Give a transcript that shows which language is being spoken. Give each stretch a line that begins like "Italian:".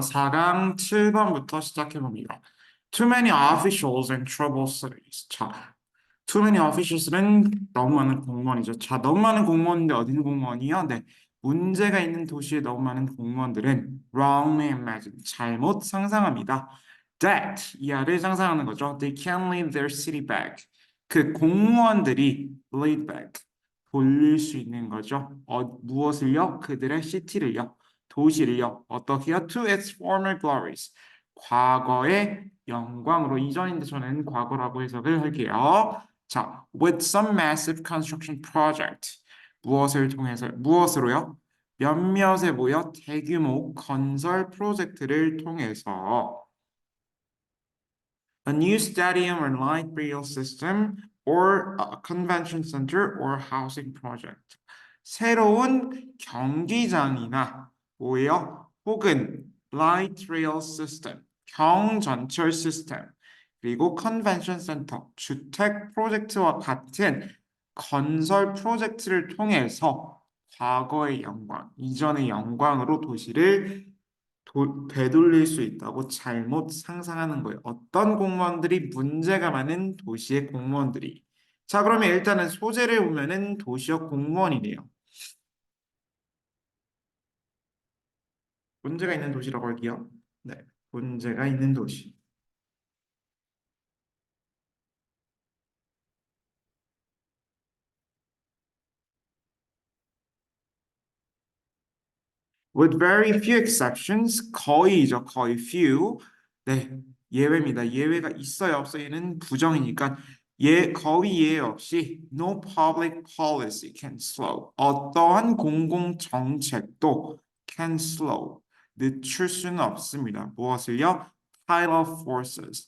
Korean: 4강 7번부터 시작해 봅니다.
English: Too many officials and trouble cities.
Korean: 자,
English: too many officials
Korean: 는 너무 많은 공무원이죠. 자, 너무 많은 공무원인데 어디는 공무원이요? 네. 문제가 있는 도시에 너무 많은 공무원들은
English: wrongly imagine,
Korean: 잘못 상상합니다. That, 이하를 상상하는 거죠.
English: They can't leave their city back.
Korean: 그 공무원들이
English: lead back,
Korean: 돌릴 수 있는 거죠. 무엇을요? 그들의 시티를요. 도시를요. 어떻게요?
English: To its former glories.
Korean: 과거의 영광으로 이전인데 저는 과거라고 해석을 할게요.
English: 자, with some massive construction project.
Korean: 무엇을 통해서 무엇으로요? 몇몇에 모여 대규모 건설 프로젝트를 통해서
English: a new stadium or light rail system or a convention center or housing project.
Korean: 새로운 경기장이나 뭐예요? 혹은
English: light rail system,
Korean: 경전철 시스템, 그리고 컨벤션 센터, 주택 프로젝트와 같은 건설 프로젝트를 통해서 과거의 영광, 이전의 영광으로 도시를 되돌릴 수 있다고 잘못 상상하는 거예요. 어떤 공무원들이 문제가 많은 도시의 공무원들이. 자, 그러면 일단은 소재를 보면은 도시역 공무원이네요. 문제가 있는 도시라고 할게요. 네, 문제가 있는 도시.
English: With very few exceptions,
Korean: 거의죠, 거의
English: few.
Korean: 네, 예외입니다. 예외가 있어요, 없어요? 얘는 부정이니까 거의 예외 없이
English: no public policy can slow.
Korean: 어떠한 공공 정책도
English: can slow.
Korean: 늦출 수는 없습니다. 무엇을요?
English: Tide of forces.